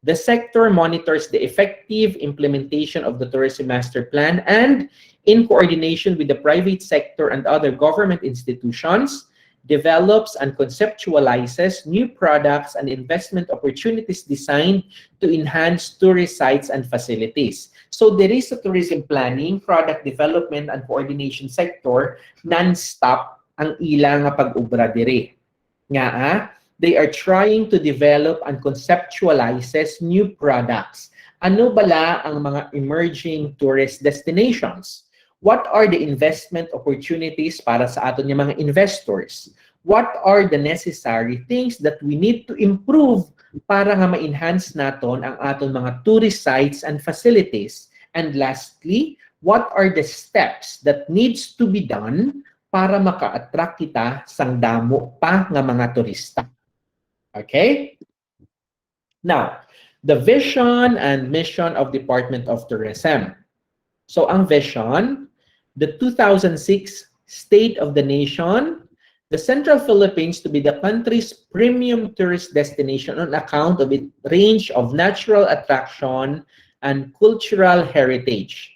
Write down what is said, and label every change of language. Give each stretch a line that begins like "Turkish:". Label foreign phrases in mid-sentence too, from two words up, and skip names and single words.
English: The sector monitors the effective implementation of the Tourism Master Plan and, in coordination with the private sector and other government institutions, develops and conceptualizes new products and investment opportunities designed to enhance tourist sites and facilities. So there is a tourism planning, product development, and coordination sector non-stop
Hiligaynon: ang ilang pag-ubra dire.
English: Nga they are trying to develop and conceptualizes new products.
Hiligaynon: Ano bala ang mga emerging tourist destinations?
English: What are the investment opportunities
Hiligaynon: para sa aton yung mga
English: investors? What are the necessary things that we need to improve
Hiligaynon: para nga ma-enhance naton ang aton mga
English: tourist sites and facilities? And lastly, what are the steps that needs to be done
Hiligaynon: para maka-attract kita sang damo pa nga mga turista?
English: Okay? Now, the vision and mission of Department of Tourism. So, ang vision, the 2006 State of the Nation, the Central Philippines to be the country's premium tourist destination on account of its range of natural attraction and cultural heritage.